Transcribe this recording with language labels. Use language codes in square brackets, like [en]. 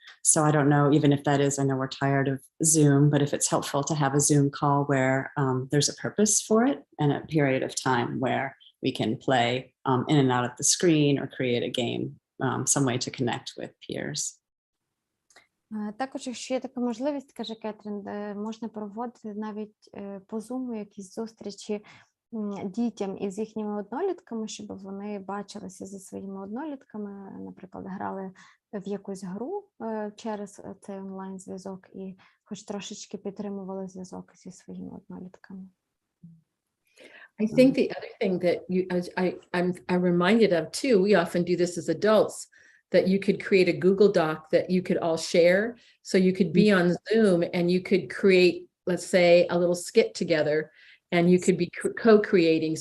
[en] So I don't know, even if that is, I know we're tired of Zoom, but if it's helpful to have a Zoom call where there's a purpose for it and a period of time where we can play in and out of the screen or create a game, some way to connect with peers. [uk] Також, якщо є така можливість, каже Кетрін, можна проводити навіть по Zoom якісь зустрічі дітям із їхніми однолітками, щоб вони бачилися зі своїми однолітками, наприклад, грали в якусь гру через цей онлайн-зв'язок і хоч трошечки підтримували зв'язок зі своїми однолітками. [en] I think the other thing that I'm reminded of too, we often do this as adults, that you could create a Google Doc that you could all share. So you could be on Zoom and you could create, let's say, a little skit together, and you could be co-creating.